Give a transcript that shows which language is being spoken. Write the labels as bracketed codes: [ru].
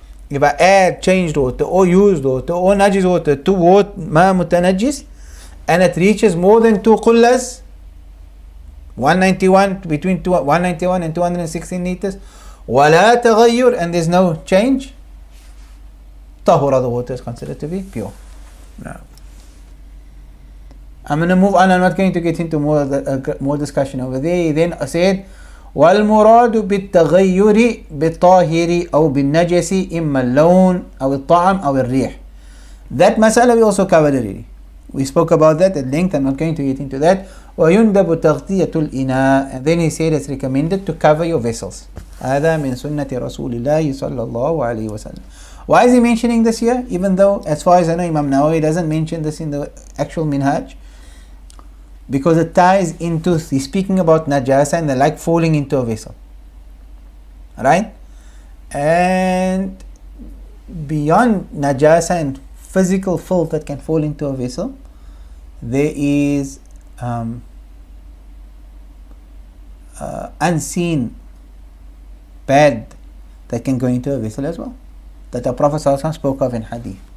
[en] If I add changed water or used water or najis water to water [ar] ma mutanajis, [en] and it reaches more than 2 qullas, 191, between 191 and 216 liters, [ar] ولا تغير, [en] and there's no change, tahura, the water is considered to be pure. Now, I'm going to move on. I'm not going to get into more discussion over there. He then said, [ar] والمراد بالتغير بالطاهر أو بالنجس إما اللون أو الطعم أو الريح. [en] That masala we also covered already. We spoke about that at length. I'm not going to get into that. [ar] ويندب تغطية الإناء, [en] and then he said it's recommended to cover your vessels. [ar] هذا من سنة رسول الله صلى الله عليه وسلم. [en] Why is he mentioning this here? Even though, as far as I know, Imam Nawawi doesn't mention this in the actual minhaj, because it ties into, he's speaking about najasa and the like falling into a vessel, right? And beyond najasa and physical filth that can fall into a vessel, there is unseen bad that can go into a vessel as well, that the Prophet ﷺ spoke of in hadith.